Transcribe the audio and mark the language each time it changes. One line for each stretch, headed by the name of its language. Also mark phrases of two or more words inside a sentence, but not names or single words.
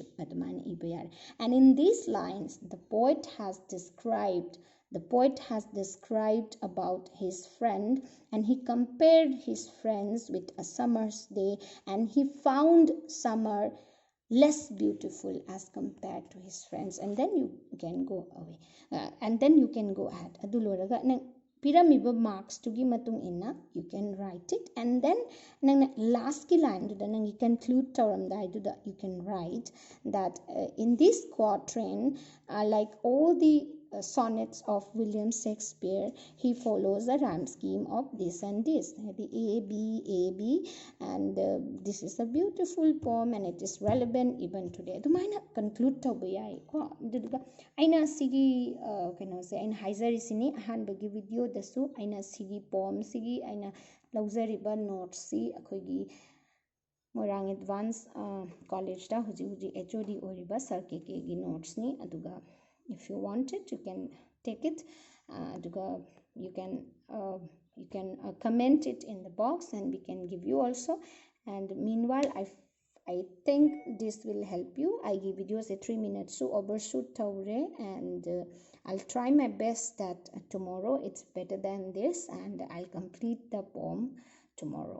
English: And in these lines, the poet has described about his friend, and he compared his friends with a summer's day, and he found summer less beautiful as compared to his friends. And then you can go away and then you can go ahead
Manipuri: adu loraga nang piramiba marks tugi matung inna
English: you can write it, and then
Manipuri: nang last ki line du nang conclude tawramdai du
English: you can write that in this quatrain like all the sonnets of William Shakespeare, he follows a rhyme scheme of this and this, the A B, and this is a beautiful poem and it is relevant even today.
Manipuri: Adumana conclude tawba yai ko duduga aina sigi se aina haizari sini ahanbagi video dasu aina sigi poem sigi aina lauzariba notes si akoigi Morang Advanced College da huji HOD oriba sir ke gi notes ni aduga
English: if you want it you can take it
Manipuri: aduga
English: you can comment it in the box and we can give you also. And meanwhile I think this will help you. I give videos a 3 minutes so overshoot taure, and I'll try my best that tomorrow it's better than this and I'll complete the poem tomorrow.